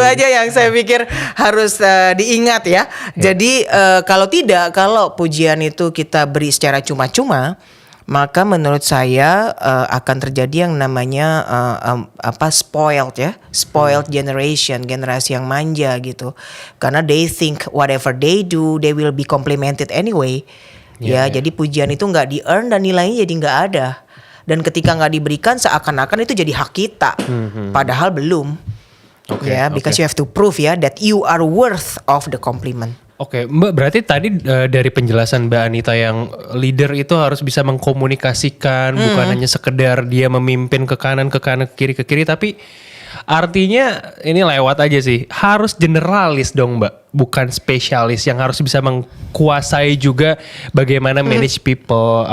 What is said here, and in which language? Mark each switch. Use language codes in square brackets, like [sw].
[id] aja yang saya pikir harus diingat ya. Jadi kalau pujian itu kita beri secara cuma-cuma, maka menurut saya akan terjadi yang namanya spoiled generation, generasi yang manja gitu. [en] Karena they think whatever they do, they will be complimented anyway. [id] Jadi pujian itu nggak di-earn dan nilainya jadi nggak ada. Dan ketika nggak diberikan seakan-akan itu jadi hak kita, padahal belum. [en] Because you have to prove ya that you are worth of the compliment. [id] Oke, Mbak, berarti tadi dari penjelasan Mbak Anita yang leader itu harus bisa mengkomunikasikan, bukan hanya sekedar dia memimpin ke kanan, ke kiri, tapi artinya ini lewat aja sih. Harus generalis dong, Mbak, bukan spesialis yang harus bisa mengkuasai juga bagaimana manage people.